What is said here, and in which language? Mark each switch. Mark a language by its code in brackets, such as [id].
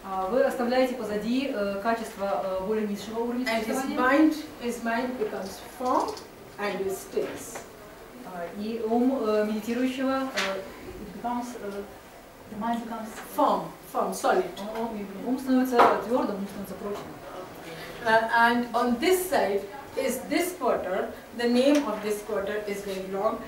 [ru] Вы оставляете позади качества более низшего уровня существования. [en] And his mind becomes firm and he stays. [ru] И ум медитирующего [en] the mind becomes firm, solid. [ru] Ум становится твердым, ум становится прочным. [en] And on this side is this quarter. The name of this quarter is very long.